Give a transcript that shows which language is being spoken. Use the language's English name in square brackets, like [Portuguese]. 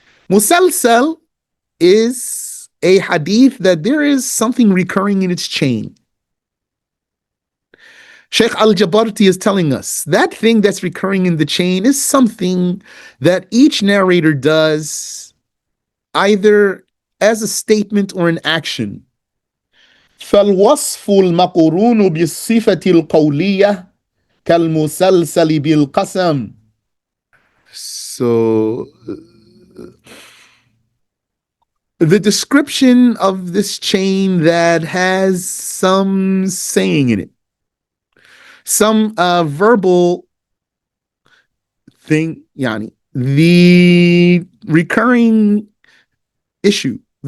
[English] Musalsal is a hadith that there is something recurring in its chain. Sheikh Al-Jabarti is telling us that thing that's recurring in the chain is something that each narrator does either as a statement or an action. [Arabic] فالوصف المقرون بالصفة القولية كالمسلسل بالقسم. [English] So the description of this chain that has some saying in it, some verbal thing, yani, the recurring issue